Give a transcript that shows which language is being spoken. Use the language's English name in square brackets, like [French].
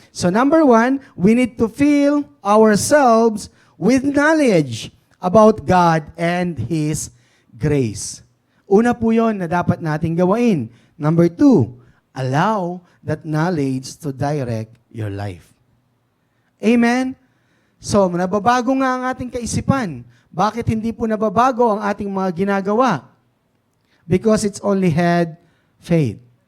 [English] So number 1, we need to fill ourselves with knowledge about God and His grace. [Filipino] Una po yun na dapat nating gawain. [English] Number 2, allow that knowledge to direct your life. Amen? [Filipino] So, nababago nga ang ating kaisipan. Bakit hindi po nababago ang ating mga ginagawa? [English] Because it's only head faith.